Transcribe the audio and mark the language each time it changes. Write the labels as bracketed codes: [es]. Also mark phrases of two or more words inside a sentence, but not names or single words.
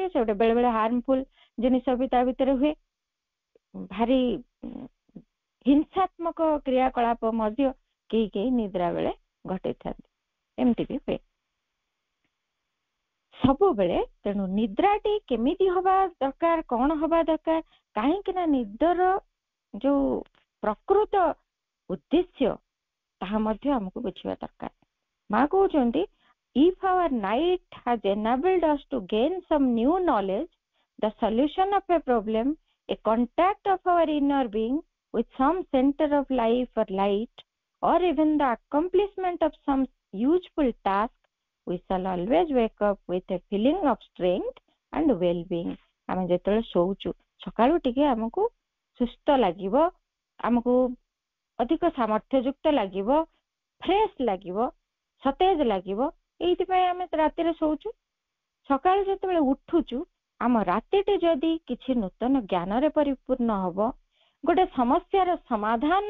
[or] ସେ ଗୋଟେ ବେଳେ ବେଳେ ହାର୍ମଫୁଲ ଜିନିଷ ବି ତା ଭିତରେ ହୁଏ। ଭାରି ହିଂସାତ୍ମକ କ୍ରିୟାକଳାପ ମଧ୍ୟ କେହି କେହି ନିଦ୍ରା ବେଳେ ଘଟେଇଥାନ୍ତି, ଏମିତି ବି ହୁଏ ସବୁବେଳେ। ତେଣୁ ନିଦ୍ରାଟି କେମିତି ହବା ଦରକାର, କଣ ହବା ଦରକାର, କାହିଁକି ନା ନିଦର ଯୋଉ ପ୍ରକୃତ ଉଦ୍ଦେଶ୍ୟ ତାହା ମଧ୍ୟ ଆମକୁ ବୁଝିବା ଦରକାର। ମା କହୁଛନ୍ତି, [en] if our night has enabled us to gain some new knowledge, the solution of a problem, a contact of our inner being with some center of life or light, or even the accomplishment of some useful task, we shall always wake up with a feeling of strength and well-being. [or] ଆମେ ଯେତେବେଳେ ଶୋଉଛୁ ସକାଳୁ ଟିକେ ଆମକୁ ସୁସ୍ଥ ଲାଗିବ, ଆମକୁ ଅଧିକ ସାମର୍ଥ୍ୟଯୁକ୍ତ ଲାଗିବ, ଫ୍ରେଶ ଲାଗିବ, ସତେଜ ଲାଗିବ। ଏଇଥିପାଇଁ ଆମେ ରାତିରେ ଶୋଉଛୁ। ସକାଳୁ ଯେତେବେଳେ ଉଠୁଛୁ ଆମ ରାତିଟି ଯଦି କିଛି ନୂତନ ଜ୍ଞାନରେ ପରିପୂର୍ଣ୍ଣ ହବ, ଗୋଟେ ସମସ୍ୟାର ସମାଧାନ